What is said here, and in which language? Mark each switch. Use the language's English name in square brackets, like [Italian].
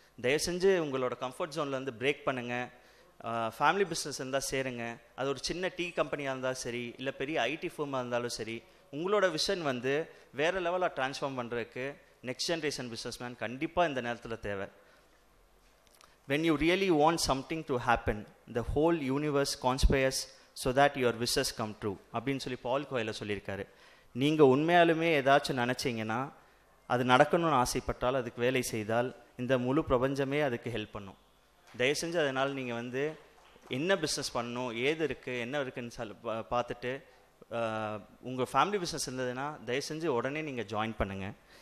[Tamil] தயவு செஞ்சு உங்களோட கம்ஃபர்ட் ஜோன்லேருந்து பிரேக் பண்ணுங்கள். ஃபேமிலி பிஸ்னஸ் இருந்தால் சேருங்க. அது ஒரு சின்ன டீ கம்பெனியாக இருந்தாலும் சரி, இல்லை பெரிய ஐடி ஃபர்மாக இருந்தாலும் சரி, உங்களோட விஷன் வந்து வேறு லெவலாக ட்ரான்ஸ்ஃபார்ம் பண்ணுறதுக்கு [English] next generation businessman [Tamil] கண்டிப்பாக இந்த நேரத்தில் தேவை. [English] when you really want something to happen, the whole universe conspires so that your wishes come true [Tamil] அப்படின்னு சொல்லி பால் கோயில சொல்லியிருக்காரு. நீங்கள் உண்மையாலுமே ஏதாச்சும் நினச்சிங்கன்னா, அது நடக்கணும்னு ஆசைப்பட்டால், அதுக்கு வேலை செய்தால் இந்த முழு பிரபஞ்சமே அதுக்கு ஹெல்ப் பண்ணும். தயவு செஞ்சு அதனால் நீங்கள் வந்து என்ன பிஸ்னஸ் பண்ணணும், ஏது இருக்குது, என்ன இருக்குன்னு பார்த்துட்டு உங்கள் ஃபேமிலி பிஸ்னஸ் இருந்ததுன்னா தயவு செஞ்சு உடனே நீங்கள் ஜாயின் பண்ணுங்கள்.